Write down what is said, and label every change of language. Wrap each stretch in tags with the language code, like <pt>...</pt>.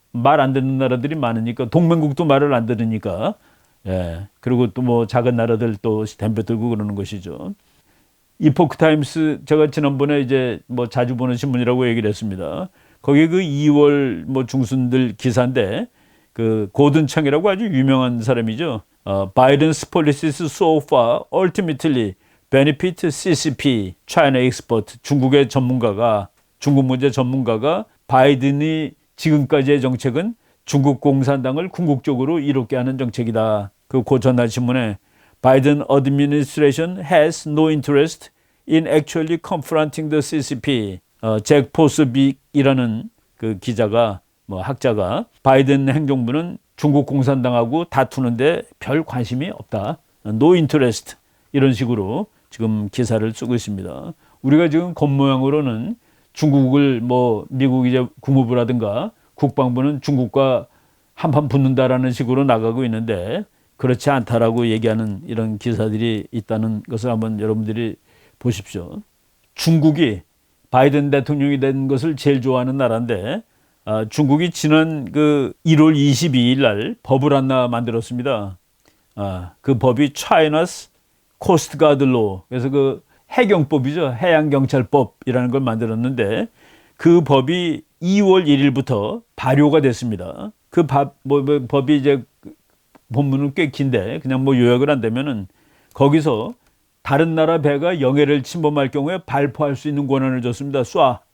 <ko>말 안 듣는 나라들이 많으니까, 동맹국도 말을 안 들으니까. 예. 그리고 또 뭐 작은 나라들 또 덤벼들고 그러는 것이죠. 이포크 타임스, 제가 지난번에 이제 뭐 자주 보는 신문이라고 얘기를 했습니다. 거기에 그 2월 뭐 중순들 기사인데, 그 고든 창이라고 아주 유명한 사람이죠.</ko> <en>Biden's policies so far ultimately benefit CCP, China expert.</en> <ko>중국의 전문가가, 중국 문제 전문가가 바이든이 지금까지의 정책은 중국 공산당을 궁극적으로 이롭게 하는 정책이다. 그 전날 신문에</ko> <en>Biden administration has no interest in actually confronting the CCP.</en> <ko>잭 포스빅이라는 그 기자가, 뭐 학자가, 바이든 행정부는 중국 공산당하고 다투는데 별 관심이 없다.</ko> <en>No interest.</en> <ko>이런 식으로 지금 기사를 쓰고 있습니다. 우리가 지금 겉모양으로는 중국을 뭐 미국 이제 국무부라든가 국방부는 중국과 한판 붙는다라는 식으로 나가고 있는데, 그렇지 않다라고 얘기하는 이런 기사들이 있다는 것을 한번 여러분들이 보십시오. 중국이 바이든 대통령이 된 것을 제일 좋아하는 나라인데, 중국이 지난 그 1월 22일 날 법을 하나 만들었습니다. 그 법이</ko> <en>China's Coast Guard Law.</en> <ko>그래서 그 해경법이죠. 해양경찰법이라는 걸 만들었는데, 그 법이 2월 1일부터 발효가 됐습니다. 그 법이 이제 본문은 꽤 긴데 그냥 뭐 요약을 한다면은, 거기서 다른 나라 배가 영해를 침범할 경우에 발포할 수 있는 권한을 줬습니다. 쏴.</ko>